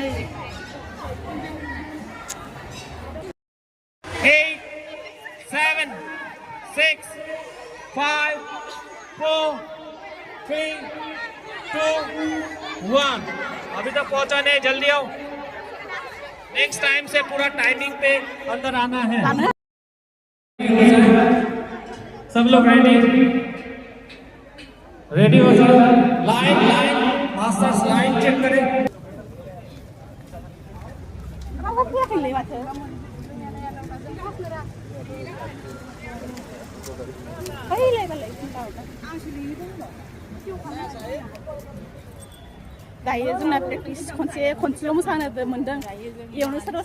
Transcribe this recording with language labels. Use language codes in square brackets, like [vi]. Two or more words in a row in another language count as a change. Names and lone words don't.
[hi] 8, 7, 6, 5, 4, 3, 2, 1 अभी तक पहुंचा नहीं जल्दी आओ [en] next time [hi] से पूरा टाइमिंग पे अंदर आना है सब लोग रेडी हो जाओ [en] line masters line check [hi] करें [brx] दायो जोंना प्रेक्टिस खनसेल' मोसानो मोनदों इयावनो सोरबा